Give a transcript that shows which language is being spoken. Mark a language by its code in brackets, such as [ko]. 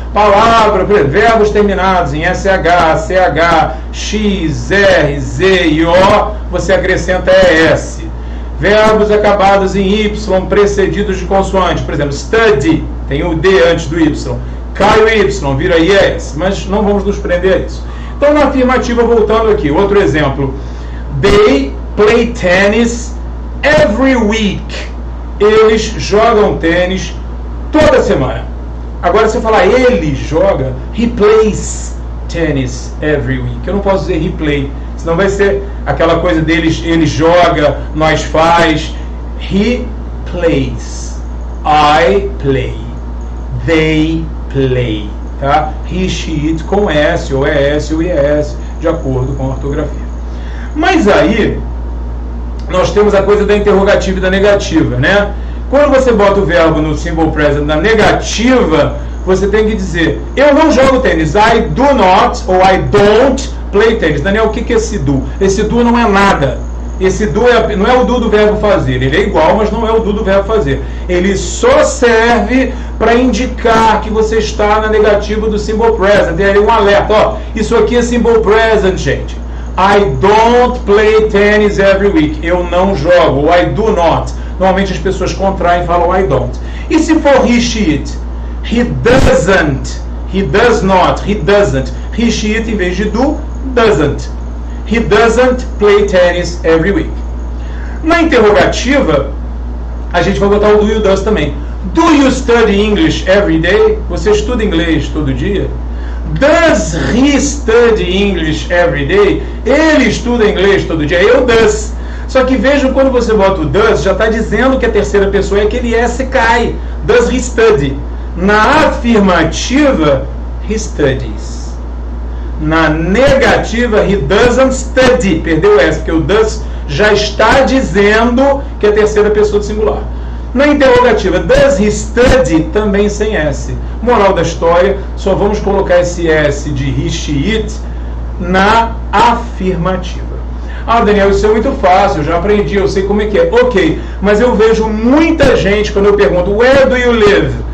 [pt] Palavra, verbos terminados em SH, CH, X, R, Z e O, você acrescenta ES. Verbos acabados em Y, precedidos de consoante, por exemplo, study, tem o D antes do Y, cai o Y, vira IES, mas não vamos nos prender a isso. Então, na afirmativa, voltando aqui, outro exemplo. [en] They play tennis every week. [pt] Eles jogam tênis toda semana. Agora, se eu falar ele joga, [en] he plays tennis every week. [pt] Eu não posso dizer [en] he play, [pt] senão vai ser aquela coisa deles, ele joga, nós faz. [en] He plays. I play. They play. [pt] Tá? He, she, it com S, ou ES, ou IES, de acordo com a ortografia. Mas aí, nós temos a coisa da interrogativa e da negativa, né? Quando você bota o verbo no simple present na negativa, você tem que dizer, eu não jogo tênis, [en] I do not, [pt] ou [en] I don't play [pt] tênis. Daniel, o que é esse do? Esse do não é nada. Esse do não é o do verbo fazer, ele é igual, mas não é o do verbo fazer. Ele só serve para indicar que você está na negativa do simple present. Tem ali um alerta, ó, isso aqui é simple present, gente. [en] I don't play tennis every week. [pt] Eu não jogo. Ou [en] I do not. [pt] Normalmente as pessoas contraem e falam I don't. E se for [en] he, she, it? He doesn't. He does not. He doesn't. He, she, it [pt] em vez de [en] do, doesn't. He doesn't play tennis every week. [pt] Na interrogativa, a gente vai botar o do e o does também. [en] Do you study English every day? [pt] Você estuda inglês todo dia? [en] Does he study English every day? [pt] Ele estuda inglês todo dia. Eu does. Só que vejam, quando você bota o does, já está dizendo que a terceira pessoa é aquele S cai. [en] Does he study? [pt] Na afirmativa, [en] he studies. [pt] Na negativa, [en] he doesn't study. [pt] Perdeu o S, porque o does já está dizendo que é a terceira pessoa do singular. Na interrogativa, [en] does he study? [pt] Também sem S. Moral da história, só vamos colocar esse S de he, she, it na afirmativa. Ah, Daniel, isso é muito fácil, eu já aprendi, eu sei como é que é. Ok, mas eu vejo muita gente, quando eu pergunto, [en] where do you live?